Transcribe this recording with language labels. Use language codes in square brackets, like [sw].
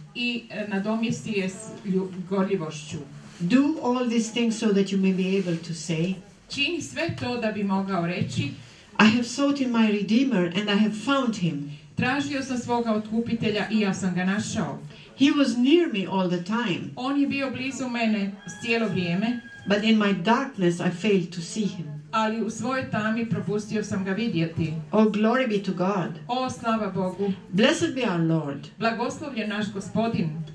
[hr] I nadomjesti je s gorljivošću. [en] Do all these things so that you may be able to say, [hr] čini sve to da bi mogao reći, [en] I have sought in my Redeemer and I have found him. [hr] Tražio sam svoga otkupitelja i ja sam ga našao. [en] He was near me all the time. [hr] On je bio blizu mene cijelo vrijeme. [en] But in my darkness I failed to see him. [hr] Ali u svojoj tami propustio sam ga vidjeti. [en] Oh, glory be to God. [hr] O, slava Bogu. [en] Blessed be our Lord. [hr] Blagoslovljen naš Gospodin.